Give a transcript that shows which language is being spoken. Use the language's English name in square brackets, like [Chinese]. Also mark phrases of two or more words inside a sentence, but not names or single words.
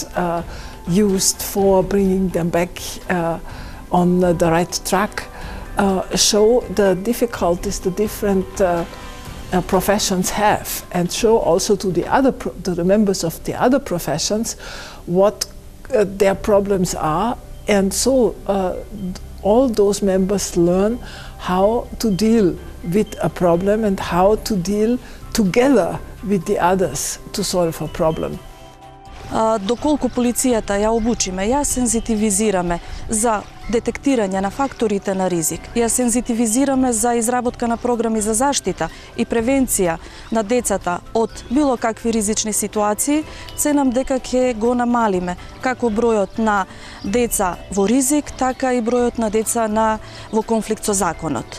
[English] used for bringing them back on the right track, show the difficulties the different professions have, and show also to the members of the other professions what their problems are, and so all those members learn how to deal with a problem and how to deal together with the others to solve a problem. [Macedonian] Доколку полицијата ја обучиме, ја сензитивизираме за детектирање на факторите на ризик, ја сензитивизираме за изработка на програми за заштита и превенција на децата од било какви ризични ситуации, ценам дека ќе го намалиме како бројот на деца во ризик, така и бројот на деца во конфликт со законот.